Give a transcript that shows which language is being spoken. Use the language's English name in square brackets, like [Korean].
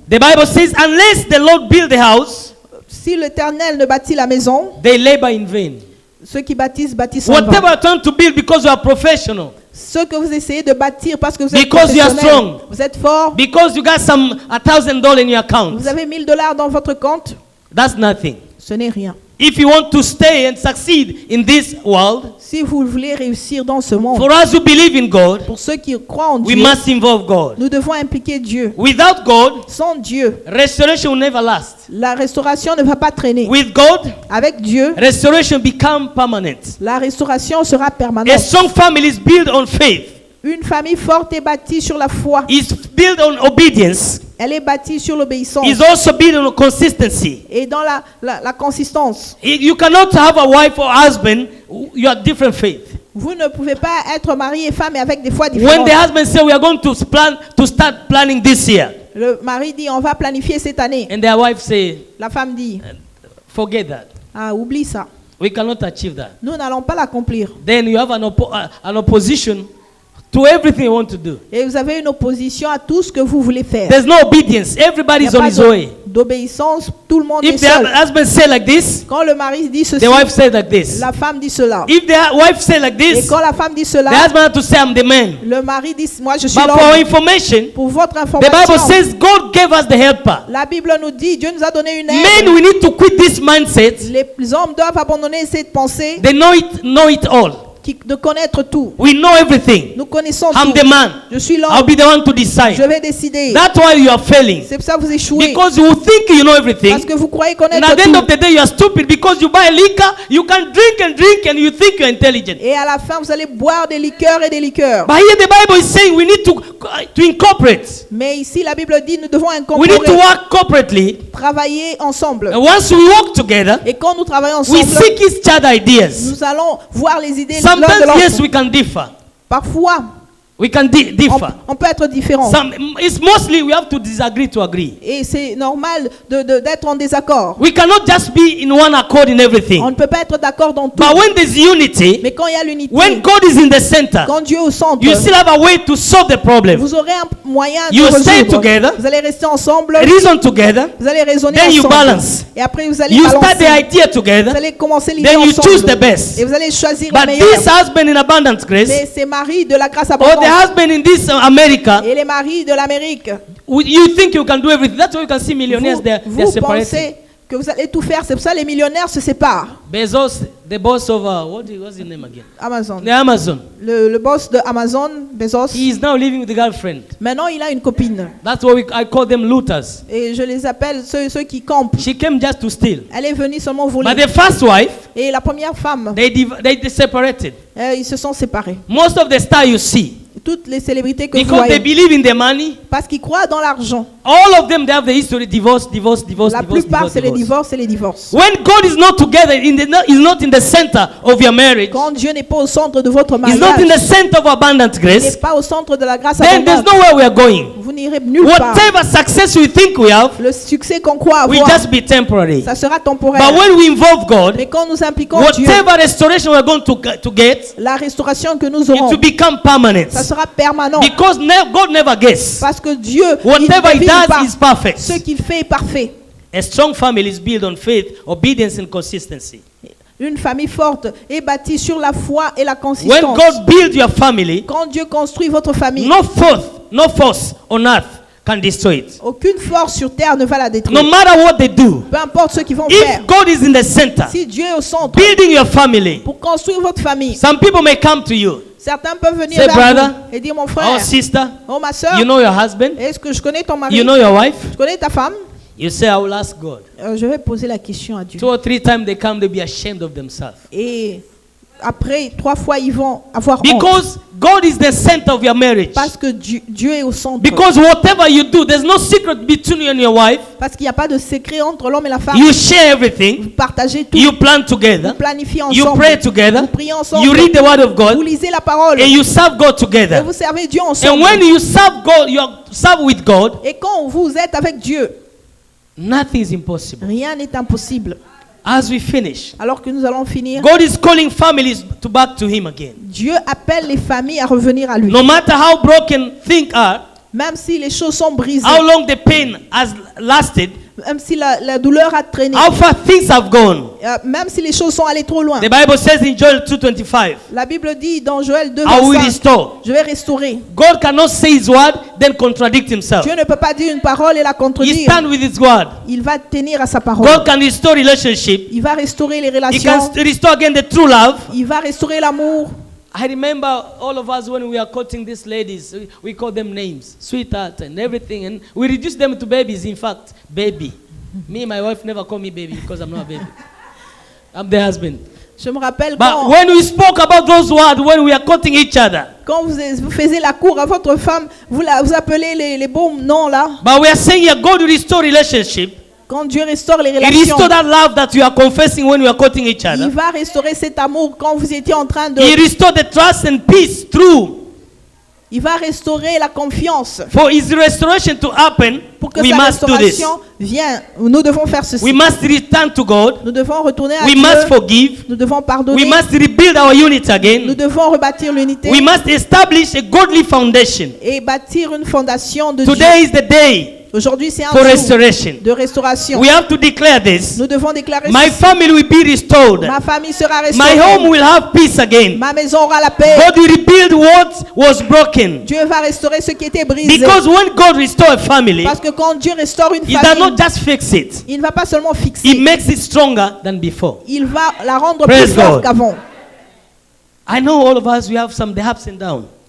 [English] the Bible says, unless the Lord build the house, [French] Si l'Éternel ne bâtit la maison, [English] they labor in vain. [French] ceux qui bâtissent bâtissent en [English] Whatever [French] vain. [English] you're trying to build because you are professional, [French] Ce que vous essayez de bâtir parce que vous êtes [English] Because you are [French] professionnel, [English] strong. [French] vous êtes fort, [English] because you got $1,000 in your account, [French] vous avez $1000 dans votre compte, [English] that's nothing. [French] ce n'est rien. [English] If you want to stay and succeed in this world, [French] Si vous voulez réussir dans ce monde, [English] for us who believe in God, [French] pour ceux qui croient en [English] we [French] Dieu, [English] must involve God. [French] nous devons impliquer Dieu. [English] Without God, [French] Sans Dieu, [English] restoration will never last. [French] la restauration ne va pas traîner. [English] With God, [French] Avec Dieu, [English] restoration become permanent. [French] la restauration sera [English] A [French] permanente. [English] strong family is built on faith. [French] Une famille forte est bâtie sur la foi. [English] Is built on obedience. [French] Elle est bâtie sur l'obéissance [English] Is also built on consistency. [French] et dans la consistance. [English] You cannot have a wife or husband. You are different faith. [French] Vous ne pouvez pas être mari et femme avec des foi [English] When [French] différentes. [English] the husband say we are going to start planning this year, [French] Le mari dit on va planifier cette année. [English] and their wife say [French] La femme dit [English] forget that. [French] ah, oublie ça. [English] We cannot achieve that. [French] Nous n'allons pas l'accomplir. [English] Then you have an opposition to everything you want to do. [French] Et vous avez une opposition à tout ce que vous voulez faire. [English] There's no obedience. [French] Il n'y [English] Everybody's [French] a [English] on [French] pas [English] his way. [French] d'obéissance, tout le monde est [English] If the [French] seul. [English] husband say like this, [French] Quand le mari dit ceci, [English] the wife says like this. [French] la femme dit cela. [English] If the wife say like [French] Et [English] this, [French] quand la femme dit [English] the [French] cela, [English] husband has to say, I'm the man. [French] le mari dit, moi je suis [English] But for our [French] l'homme. [English] information, [French] Pour votre [English] the Bible [French] information, [English] says God gave us the helper. [French] la Bible nous dit, Dieu nous a donné une [English] Men, [French] aide. [English] we need to quit this mindset. [French] Les hommes doivent abandonner cette pensée [English] They know it all. [French] de connaître tout. [English] We know everything. [French] Nous connaissons [English] I'm [French] tout. [English] the man. [French] Je suis [English] I'll [French] l'homme. [English] be the one to decide. [French] Je vais décider. [English] That's why you are failing. [French] C'est pour ça que vous échouez. [English] Because you think you know everything. [French] Parce que vous croyez [English] And [French] connaître [English] at the end of [French] tout. [English] the day, you are stupid because you buy liquor, you can drink and you think you're intelligent. [French] Et à la fin, vous allez boire des liqueurs et des liqueurs. [English] But here the Bible is saying we need to incorporate. [French] Mais ici, la Bible dit, nous devons [English] We need to [French] incorporer, [English] work corporately. [French] travailler ensemble. [English] And once we work together, [French] Et quand nous travaillons [English] we [French] ensemble, [English] seek each other ideas. [French] nous allons voir les idées l'un de [English] Sometimes, yes, [French] l'autre. [English] we can differ. [French] Parfois, [English] We can differ. [French] on peut être différent. [English] It's mostly we have to disagree to agree. [French] Et c'est normal d'être en désaccord. [English] We cannot just be in one accord in [French] On [English] everything. [French] ne peut pas être d'accord dans tout. [English] But when there's unity, [French] Mais quand il y a l'unité, [English] when God is in the center, [French] quand Dieu est au centre, [English] you still have a way to solve the problem. [French] vous aurez un moyen de [English] You stay [French] résoudre. [English] together, [French] Vous allez rester ensemble, [English] reason together, [French] vous allez raisonner [English] then you [French] ensemble. [English] balance. [French] Et après, vous allez [English] You start [French] balancer. [English] the idea together, [French] Vous allez commencer l'idée [English] then you [French] ensemble. [English] choose the best. [French] Et vous allez choisir le [English] But [French] meilleur. [English] this husband in abundance grace, [French] Mais ces maris de la grâce [English] or the [French] abondante [English] husband in this America, [French] et les maris de l'Amérique, [English] you think you can do everything. That's why you can see millionaires, [French] vous, [English] they're [French] vous [English] separated. [French] pensez que vous allez tout faire. C'est pour ça que les millionnaires se séparent. [English] Bezos, the boss of, what's his name again? Amazon. The Amazon. [French] Le boss de Amazon, Bezos, [English] He is now living with a girlfriend. [French] maintenant il a une copine. [English] That's why I call them looters. [French] Et je les appelle ceux qui campent. [English] She came just to steal. [French] Elle est venue seulement voler. [English] But the first wife, [French] Et la première femme, [English] they separated. [French] ils se sont séparés. [English] Most of the stars you see, [French] Toutes les célébrités que vous [English] because they [French] voyez, [English] believe in the money, [French] parce qu'ils croient dans l'argent. [English] all of them, they have the history, divorce. [French] La plupart, c'est les divorces et les divorces. [English] When God is not together, is not in the center of your marriage, [French] Quand Dieu n'est pas au centre de votre [English] is not in [French] mariage, [English] the center of abundant [French] il n'est [English] grace, [French] pas au centre de la grâce [English] then there's [French] abondante, [English] nowhere we are going. [French] vous n'irez nulle part. [English] Whatever success we think we have [French] Le succès qu'on croit [English] will [French] avoir, [English] just be temporary. [French] ça sera temporaire. [English] But when we involve God, [French] Mais quand nous impliquons Dieu, [English] whatever restoration we're going to get, [French] la restauration que nous [English] it [French] aurons, [English] will become permanent. [French] ça sera permanent. [English] Because God never guesses. [French] Parce que Dieu, [English] Whatever [French] il [English] He [French] ne devine pas. [English] does is perfect. [French] Ce qu'il fait est parfait. [English] A strong family is built on faith, obedience, and consistency. [French] Une famille forte est bâtie sur la foi et la [English] When [French] consistance. [English] God builds your family, [French] Quand Dieu construit votre famille, [English] no force on earth can destroy it. [French] aucune force sur terre ne va la [English] No [French] détruire. [English] matter what they do, [French] Peu importe ce qu'ils vont faire. [English] if God is in the center, [French] Si Dieu est au centre, [English] building your family, [French] pour construire votre famille, [English] some people may come to you, [French] certains peuvent venir [English] say, [French] vers [English] brother, [French] vous et dire, mon [English] oh [French] frère, [English] sister, [French] oh ma soeur, [English] you know your husband, [French] est-ce que je connais ton mari? [English] you know your wife. [French] Je connais ta femme? [English] You say, I will ask God. [French] Je vais poser la question à Dieu. [English] 2 or 3 times they come, they'll be ashamed of themselves. [French] Et après, 3 fois, ils vont avoir honte. [English] Because God is the center of your marriage. [French] Parce que Dieu est au centre. [English] Because whatever you do, there's no secret between you and your wife. [French] Parce qu'il n'y a pas de secret entre l'homme et la femme. [English] You share [French] Vous [English] everything. [French] partagez tout. [English] You plan together. [French] Vous planifiez [English] You [French] ensemble. [English] pray together. [French] Vous priez ensemble. [English] You read the word of [French] Vous [English] God. [French] lisez la parole. [English] And you serve God [French] Et [English] together. [French] vous servez Dieu [English] And [French] ensemble. [English] when you serve God, you serve with God, [French] Et quand vous êtes avec Dieu, [English] nothing is impossible. [French] rien n'est impossible. [English] As we finish, [French] Alors que nous allons finir, [English] God is calling families to back to Him again. [French] Dieu appelle les familles à revenir à lui. [English] No matter how broken things are, [French] Même si les choses sont brisées, [English] how long the pain has lasted, [French] même si la douleur a traîné, [English] how far things have gone. [French] même si les choses sont allées trop loin. [English] The Bible says in Joel 2:25, [French] La Bible dit dans Joël 2, [English] I will [French] 25, [English] restore. [French] je vais restaurer. [English] God cannot say His word, then contradict Himself. [French] Dieu ne peut pas dire une parole et la [English] He [French] contredire. [English] stands with His word. [French] Il va tenir à sa parole. [English] God can restore relationship. [French] Il va restaurer les [English] He can [French] relations. [English] restore again the true love. [French] Il va restaurer l'amour. [English] I remember all of us when we are courting these ladies, we call them names, sweetheart and everything, and we reduce them to babies. In fact, baby. Me and my wife never call me baby because I'm not a baby. I'm the husband. [French] Je me rappelle [English] But when we spoke about those words, when we are courting each other, [French] quand vous faisiez la cour à votre femme, vous appelez les bons noms là. [English] but we are saying here, God will restore relationship. [French] Quand Dieu restaure les [English] He [French] relations, [English] restore that love that you are confessing when we are courting each [French] il [English] other. [French] va restaurer cet amour quand vous étiez en train de... [English] He restore the trust and peace through [French] Il va restaurer la confiance. [English] For his restoration to happen, [French] Pour que [English] we [French] sa [English] must do this. [French] restauration vienne, nous devons faire ceci. [English] We must return to God. [French] Nous devons retourner à [English] We [French] Dieu. [English] must forgive. [French] Nous devons [English] We [French] pardonner. [English] must rebuild our unit [French] Nous [English] again. [French] devons rebâtir l'unité [English] We must establish a godly foundation. [French] et bâtir une fondation de Dieu. [English] Today is the day [French] Aujourd'hui, c'est un [English] for [French] jour [English] restoration. [French] de restauration. [English] We have to declare this. [French] Nous devons déclarer [English] My [French] ceci. [English] family will be restored. [French] Ma famille sera [English] My [French] restaurée. [English] home will have peace again. [French] Ma maison aura la paix. [English] God will rebuild what was broken. [French] Dieu va restaurer ce qui était brisé. [English] Because when God restores a family, [French] Parce que quand Dieu restaure une [English] He does [French] famille, [English] not just fix it. [French] il ne va pas seulement [English] He [French] fixer, [English] makes it stronger than before. [French] il va la rendre [English] Praise [French] plus forte [English] God. [French] qu'avant. [English] I know all of us, we have some the ups and downs.